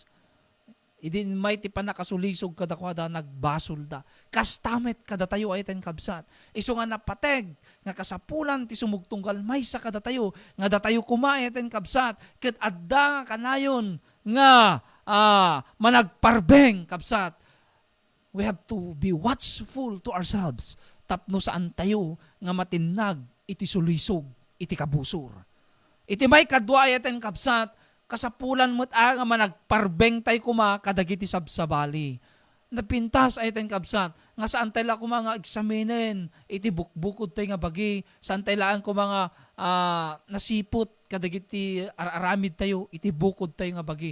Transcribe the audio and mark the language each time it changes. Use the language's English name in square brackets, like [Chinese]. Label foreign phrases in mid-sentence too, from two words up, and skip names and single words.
[Iloko] Idin may ti panakasulisog kadakwada nagbasol da. Kastamet kada tayo ay tayong kabsat. Isu nga napateg nga kasapulan ti sumugtunggal may sa kada tayo nga datayo kumay tayong kabsat ket adda nga kanayon nga managparbeng kabsat. [English] We have to be watchful to ourselves [Iloko] tapno saan tayo nga matinag iti sulisog iti kabusor. Iti may kadwa ayaten kabsat kasapulan mo't nga managparbeng tayo kuma kadagiti sabsabali. Napintas ayaten kabsat nga saan tayo la kuma nga examinen iti bukbukod tayo nga bagi saan tayo laan kuma nga nasipot kadagiti aramid tayo iti bukod tayo nga bagi.